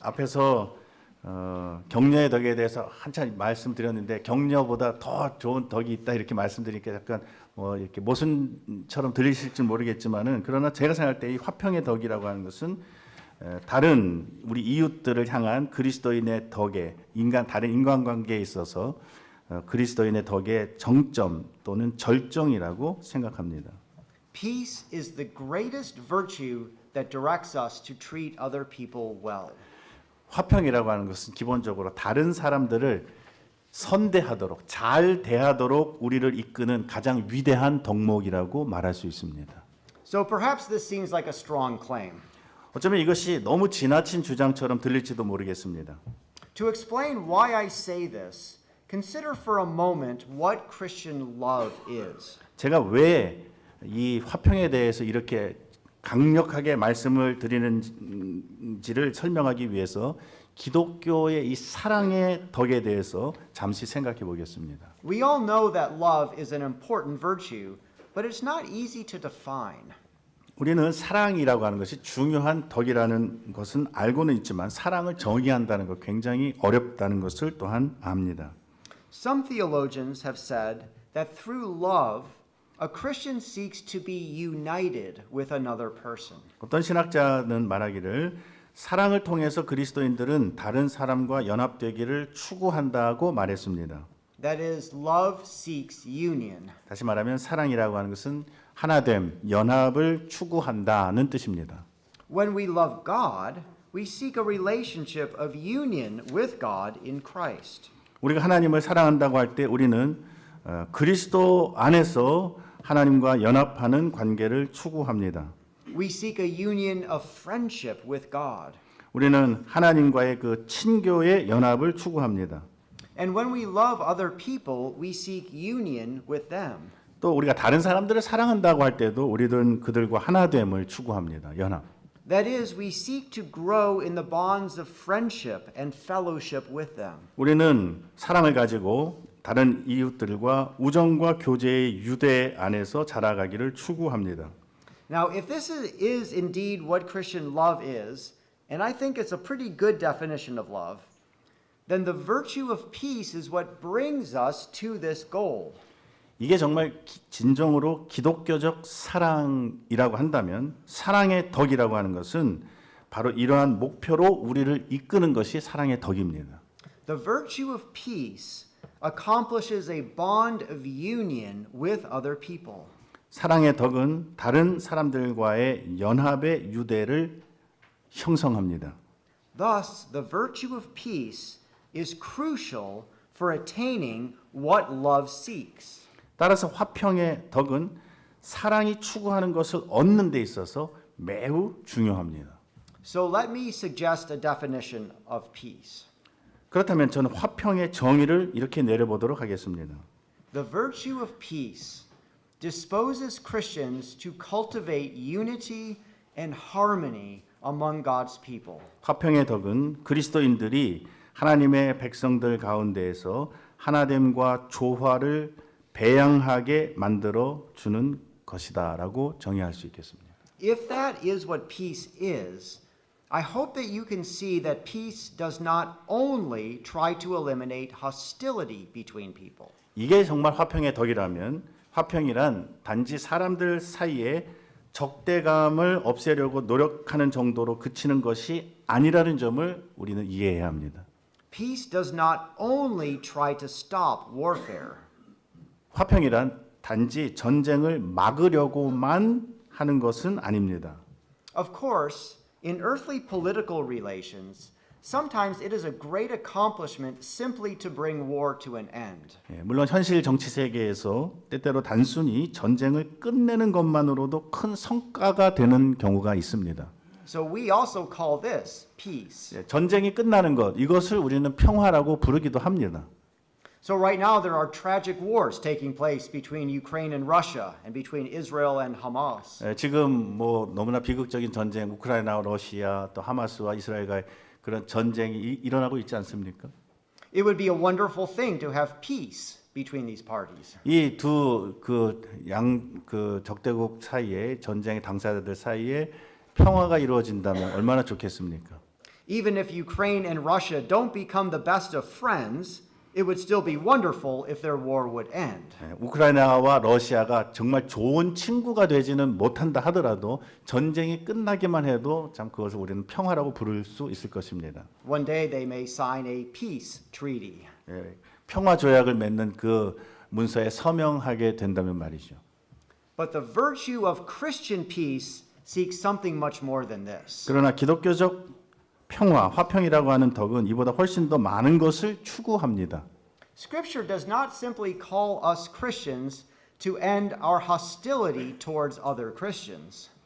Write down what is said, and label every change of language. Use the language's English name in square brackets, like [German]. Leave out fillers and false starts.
[Korean] 앞에서 격려의 덕에 대해서 한참 말씀드렸는데 격려보다 더 좋은 덕이 있다 이렇게 말씀드리니까 약간 이렇게 모순처럼 들리실지 모르겠지만은 그러나 제가 생각할 때 이 화평의 덕이라고 하는 것은 다른 우리 이웃들을 향한 그리스도인의 덕에 다른 인간관계에 있어서 그리스도인의 덕의 정점 또는 절정이라고 생각합니다. [English] Peace is the greatest virtue that directs us to treat other people well. [Korean] 화평이라고 하는 것은 기본적으로 다른 사람들을 선대하도록 잘 대하도록 우리를 이끄는 가장 위대한 덕목이라고 말할 수 있습니다. [English] So perhaps this seems like a strong claim. [Korean] 어쩌면 이것이 너무 지나친 주장처럼 들릴지도 모르겠습니다. [English] To explain why I say this, consider for a moment what Christian love is. [Korean] 제가 왜 이 화평에 대해서 이렇게 강력하게 말씀을 드리는지를 설명하기 위해서 기독교의 이 사랑의 덕에 대해서 잠시 생각해 보겠습니다. [English] We all know that love is an important virtue, but it's not easy to define. [Korean] 우리는 사랑이라고 하는 것이 중요한 덕이라는 것은 알고는 있지만 사랑을 정의한다는 것 굉장히 어렵다는 것을 또한 압니다. [English] Some theologians have said that through love, a Christian seeks to be united with another person. [Korean] 어떤 신학자는 말하기를 사랑을 통해서 그리스도인들은 다른 사람과 연합되기를 추구한다고 말했습니다. [English] That is, love seeks union. [Korean] 다시 말하면 사랑이라고 하는 것은 하나됨, 연합을 추구한다는 뜻입니다. [English] When we love God, we seek a relationship of union with God in Christ. [Korean] 우리가 하나님을 사랑한다고 할 때 우리는 그리스도 안에서 하나님과 연합하는 관계를 추구합니다. [English] We seek a union of friendship with God. [Korean] 우리는 하나님과의 그 친교의 연합을 추구합니다. [English] And when we love other people, we seek union with them. [Korean] 또 우리가 다른 사람들을 사랑한다고 할 때도 우리는 그들과 하나됨을 추구합니다. 연합. [English] That is, we seek to grow in the bonds of friendship and fellowship with them. [Korean] 우리는 사랑을 가지고 다른 이웃들과 우정과 교제의 유대 안에서 자라가기를 추구합니다. [English] Now, if this is indeed what Christian love is, and I think it's a pretty good definition of love, then the virtue of peace is what brings us to this goal. [Korean] 이게 정말 진정으로 기독교적 사랑이라고 한다면 사랑의 덕이라고 하는 것은 바로 이러한 목표로 우리를 이끄는 것이 사랑의 덕입니다. [English] The virtue of peace accomplishes a bond of union with other people. [Korean] 사랑의 덕은 다른 사람들과의 연합의 유대를 형성합니다. [English] Thus, the virtue of peace is crucial for attaining what love seeks. [Korean] 따라서 화평의 덕은 사랑이 추구하는 것을 얻는 데 있어서 매우 중요합니다. [English] So let me suggest a definition of peace. [Korean] 그렇다면 저는 화평의 정의를 이렇게 내려보도록 하겠습니다. [English] The virtue of peace disposes Christians to cultivate unity and harmony among God's people. [Korean] 화평의 덕은 그리스도인들이 하나님의 백성들 가운데에서 하나됨과 조화를 배양하게 만들어 주는 것이다라고 정의할 수 있겠습니다. [English] If that is what peace is, I hope that you can see that peace does not only try to eliminate hostility between people. [Korean] 이게 정말 화평의 덕이라면 화평이란 단지 사람들 사이에 적대감을 없애려고 노력하는 정도로 그치는 것이 아니라는 점을 우리는 이해해야 합니다. [English] Peace does not only try to stop warfare. [Korean] 화평이란 단지 전쟁을 막으려고만 하는 것은 아닙니다. [English] Of course, in earthly political relations, sometimes it is a great accomplishment simply to bring war to an end. [Korean] 물론 현실 정치 세계에서 때때로 단순히 전쟁을 끝내는 것만으로도 큰 성과가 되는 경우가 있습니다. [English] So we also call this peace. [Korean] 전쟁이 끝나는 것, 이것을 우리는 평화라고 부르기도 합니다. [English] So right now there are tragic wars taking place between Ukraine and Russia and between Israel and Hamas. [Korean] 지금 뭐 너무나 비극적인 전쟁, 우크라이나와 러시아 또 하마스와 이스라엘과의 그런 전쟁이 일어나고 있지 않습니까? [English] It would be a wonderful thing to have peace between these parties. [Korean] 이 두 그 적대국 사이에 전쟁의 당사자들 사이에 평화가 이루어진다면 얼마나 좋겠습니까? [English] Even if Ukraine and Russia don't become the best of friends, it would still be wonderful if their war would end. [Korean] 우크라이나와 러시아가 정말 좋은 친구가 되지는 못한다 하더라도 전쟁이 끝나기만 해도 참 그것을 우리는 평화라고 부를 수 있을 것입니다. [English] One day they may sign a peace treaty. [Korean] 평화 조약을 맺는 그 문서에 서명하게 된다면 말이죠. [English] But the virtue of Christian peace seeks something much more than this. [Korean] 그러나 기독교적 평화, 화평이라고 하는 덕은 이보다 훨씬 더 많은 것을 추구합니다. [English] Scripture does not simply call us Christians to end our hostility towards other Christians.